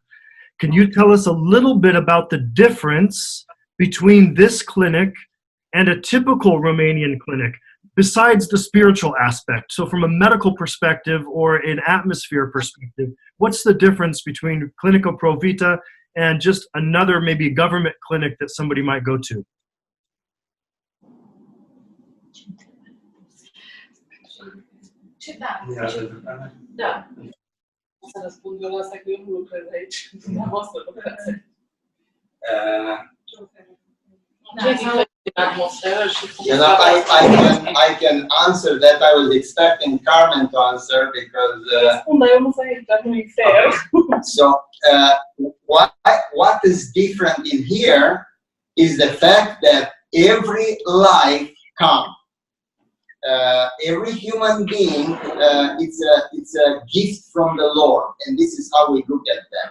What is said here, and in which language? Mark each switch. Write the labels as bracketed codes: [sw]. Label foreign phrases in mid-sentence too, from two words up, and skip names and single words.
[en] Can you tell us a little bit about the difference between this clinic and a typical Romanian clinic, besides the spiritual aspect? So from a medical perspective or an atmosphere perspective, what's the difference between Clinica Provita and just another maybe government clinic that somebody might go to?" [ro] Da. Să răspund eu la asta, că eu nu lucrez aici. Dumneavoastră lucrați. atmosferă și cum [en] You know, I can answer that. I was expecting Carmen to answer because [ro] spun, dar eu nu sunt că nu e fair. [en] so what is different in here is the fact that every life counts. Every human being, it's a gift from the Lord, and this is how we look at them.